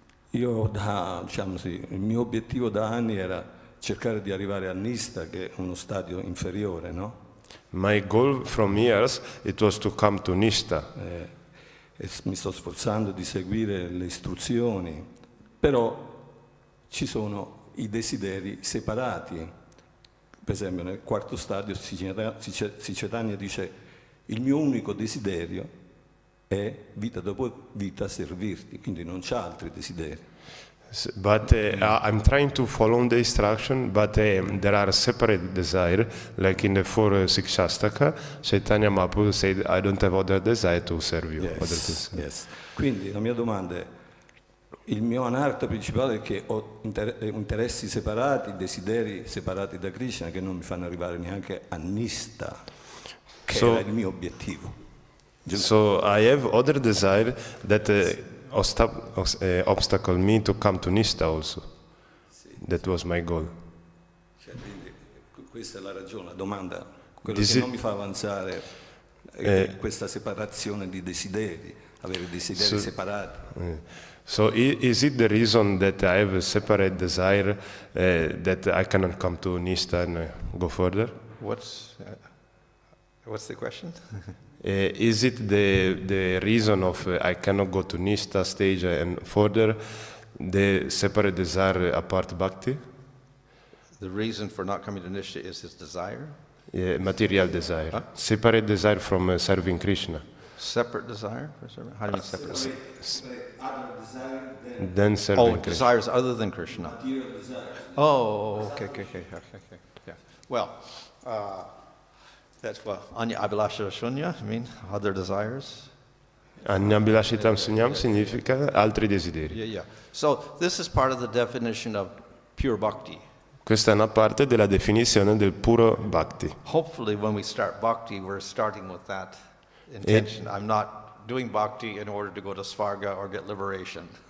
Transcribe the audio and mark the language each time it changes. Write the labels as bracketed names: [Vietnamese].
[Italian] Io il mio obiettivo da anni era cercare di arrivare a Nista, che è uno stadio inferiore, no? [English] My goal from years, it was to come to Nishta. [Italian] E mi sto sforzando di seguire le istruzioni, però ci sono i desideri separati. Per esempio nel quarto stadio Sicetania dice: il mio unico desiderio è vita dopo vita servirti, quindi non c'ha altri desideri. [English] But I'm trying to follow the instruction, but there are separate desires, like in the 4 Sikshastaka, Chaitanya Mahaprabhu said, I don't have other desire to serve you. Yes. [Italian] Quindi la mia domanda è: il mio anartha principale è che ho interessi separati, desideri separati da Krishna, che non mi fanno arrivare neanche a Nista, che era il mio obiettivo. [English] So I have other desire that obstacle me to come to Nista also. That was my goal. [Italian] Quindi, questa è la ragione, la domanda, quello che non mi fa avanzare questa separazione di desideri, avere desideri separati. [English] So is it the reason that I have a separate desire that I cannot come to Nista and go further? What's the question? Is it the reason of I cannot go to Nista stage and further, the separate desire apart bhakti? The reason for not coming to Nishta is his desire? Material desire. Separate desire from serving Krishna. Separate desire? For serving? How do you mean separate? Then serving Krishna. Desires other than Krishna. Oh, okay. Yeah. Well, that's what Anya Abhilasha Shunya, I mean, other desires. [Italian] Annabhilashitam sunyam significa altri desideri. [English] Yeah. So this is part of the definition of pure bhakti. [Italian] Questa è una parte della definizione del puro bhakti. [English] Hopefully when we start bhakti, we're starting with that intention. I'm not doing bhakti in order to go to Svarga or get liberation.